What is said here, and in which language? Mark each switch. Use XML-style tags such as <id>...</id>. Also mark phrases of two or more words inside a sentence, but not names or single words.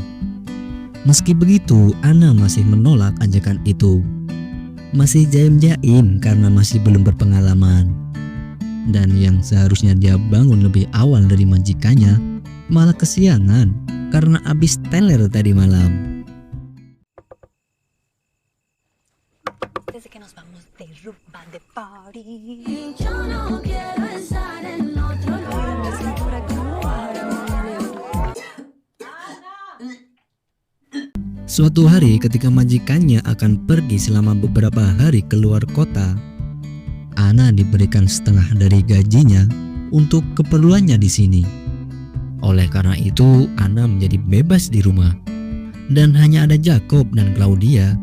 <id>Meski begitu, Anna masih menolak ajakan itu. Masih jaim-jaim karena masih belum berpengalaman. Dan yang seharusnya dia bangun lebih awal dari majikannya malah kesiangan karena habis teler tadi malam.</id> <es>Desde que nos vamos de rumba de party. Yo no quiero estar en otro lugar.</es> <id>Suatu hari ketika majikannya akan pergi selama beberapa hari keluar kota, Anna diberikan setengah dari gajinya untuk keperluannya di sini. Oleh karena itu, Anna menjadi bebas di rumah dan hanya ada Jacob dan Claudia.</id>